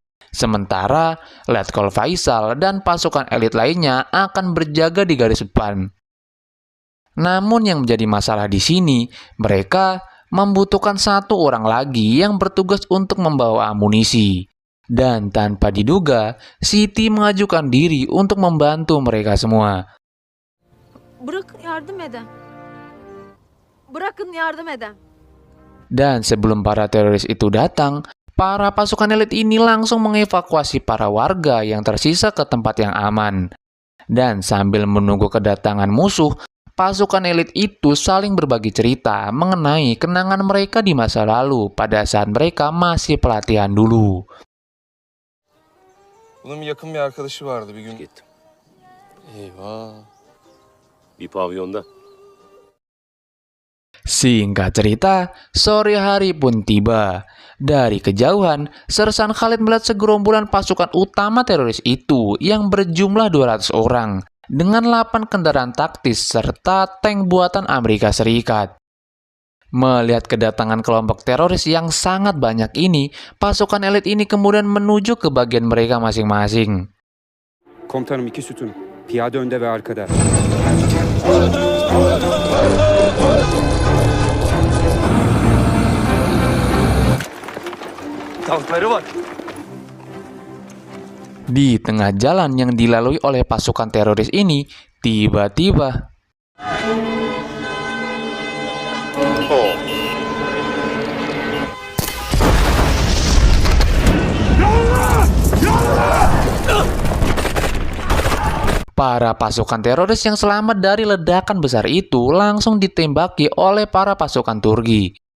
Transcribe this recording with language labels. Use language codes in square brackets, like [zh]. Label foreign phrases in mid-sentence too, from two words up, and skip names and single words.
[id] Sementara Letkol Faisal dan pasukan elit lainnya akan berjaga di garis depan. Namun yang menjadi masalah di sini, mereka membutuhkan satu orang lagi yang bertugas untuk membawa amunisi. Dan tanpa diduga, Siti mengajukan diri untuk membantu mereka semua. [tr] Bırakın yardım eden. Bırakın yardım eden. [id] Dan sebelum para teroris itu datang, para pasukan elit ini langsung mengevakuasi para warga yang tersisa ke tempat yang aman. Dan sambil menunggu kedatangan musuh, pasukan elit itu saling berbagi cerita mengenai kenangan mereka di masa lalu pada saat mereka masih pelatihan dulu. [tr] Bunun yakın bir arkadaşı vardı bir gün. Gittim. Eyvah. Bir pavyonda. [id] Singkat cerita, sore hari pun tiba. Dari kejauhan, Sersan Khalid melihat segerombolan pasukan utama teroris itu yang berjumlah 200 orang dengan 8 kendaraan taktis serta tank buatan Amerika Serikat. Melihat kedatangan kelompok teroris yang sangat banyak ini, pasukan elit ini kemudian menuju ke bagian mereka masing-masing. [tr] Komutanım 2 sütun. Piyade önde ve arkada. Tankları var. [id] Di tengah jalan yang dilalui oleh pasukan teroris ini, tiba-tiba para pasukan teroris yang selamat dari ledakan besar itu langsung ditembaki oleh para pasukan Turki.